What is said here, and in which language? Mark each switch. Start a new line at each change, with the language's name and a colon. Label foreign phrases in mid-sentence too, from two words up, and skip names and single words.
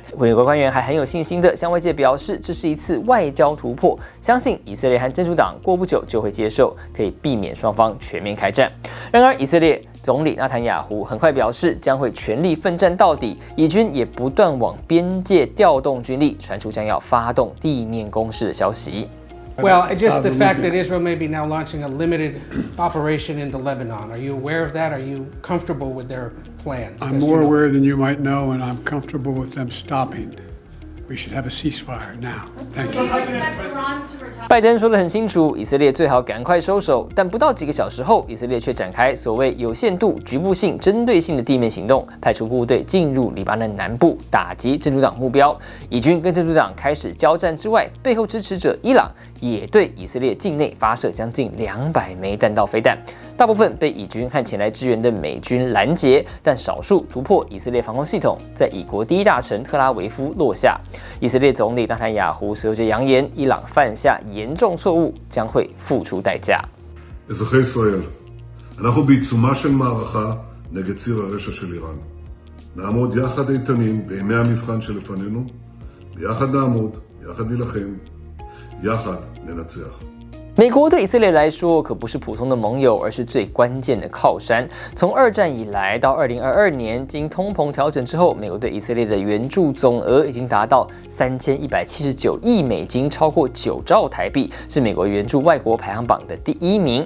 Chinese: 美国官员还很有信心地向外界表示，这是一次外交突破，相信以色列和真主党过不久就会接受，可以避免双方全面开战。然而，以色列总理纳坦雅胡很快表示将会全力奋战到底，以军也不断往边界调动军力，传出将要发动地面攻势的消息。
English: Well, just the fact that Israel may be now launching a limited operation into Lebanon. Are you aware of that? Are you comfortable with their plans? I'm more aware than you might know, and I'm comfortable with them stopping.We should have a ceasefire now. Thank you.
Chinese: 拜登说得很清楚，以色列最好赶快收手，但不到几个小时后，以色列却展开所谓有限度、局部性、针对性的地面行动，派出部队进入黎巴嫩南部，打击真主党目标。以军跟真主党开始交战之外，背后支持者伊朗也对以色列境内发射将近200枚弹道飞弹，大部分被以军和前来支援的美军拦截，但少数突破以色列防空系统，在以国第一大城特拉维夫落下。以色列总理纳坦雅胡随后就扬言，伊朗犯下严重错误，将会付出代价。
Hebrew: אזרחי ישראל, אנחנו בעיצומה של מערכה נגד ציר הרשע של איראן. נעמוד יחד איתנים בימי המבחן שלפנינו, ביחד נעמוד, יחד נילחם, יחד ננצח.
Chinese: 美国对以色列来说可不是普通的盟友，而是最关键的靠山。从2战以来到2022年，经通膨调整之后，美国对以色列的援助总额已经达到3179亿美金，超过9兆台币，是美国援助外国排行榜的第1名。